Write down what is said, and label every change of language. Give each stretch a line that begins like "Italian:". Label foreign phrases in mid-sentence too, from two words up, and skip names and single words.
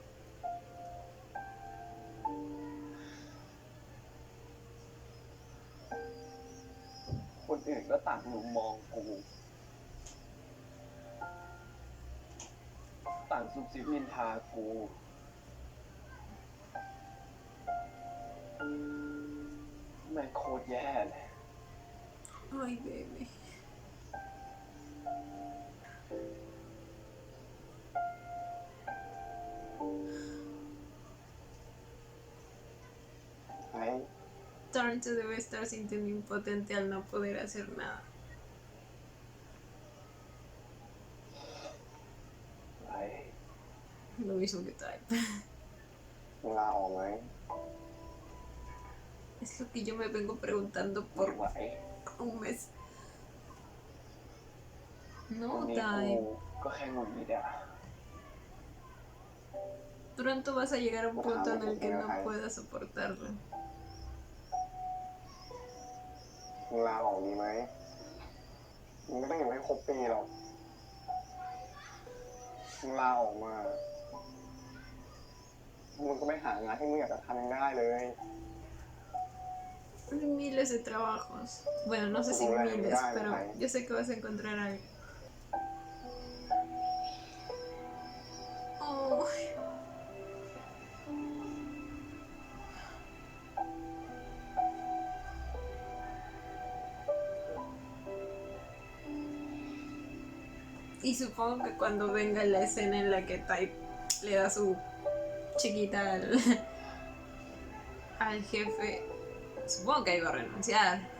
Thai: คนอื่นก็ต่างมุมมองกู ต่างซุบซิบนินทากู แม่งโคตรแย่เลย
Spanish: Ay, baby.
Thai: ไอ้
Spanish: Torn se debe estar sintiendo impotente al no poder hacer nada.
Thai: ไอ้
Spanish: Lo mismo que Type.
Thai: มึงลาออกไหม
Spanish: Es lo que yo me vengo preguntando
Thai: ไม่
Spanish: por
Thai: ไหว
Spanish: un mes.
Thai: วัน
Spanish: No,
Thai: นี้
Spanish: Type.
Thai: กูก็แค่งุนงิดอะ
Spanish: Pronto vas a llegar a un punto en el que no puedas soportarlo.
Thai: มึงลาออกดีไหมมึงไม่ต้องอยู่ให้ครบปีหรอกมึงลาออกมามึงก็ไปหางานที่มึงอยากจะทำยังได้เลย
Spanish: Hay miles de trabajos. Bueno, no sé si miles, pero yo sé que vas a encontrar algo. Oh. Y supongo que cuando venga la escena en la que Type le da su chiquita al jefe, supongo que ahí va a renunciar.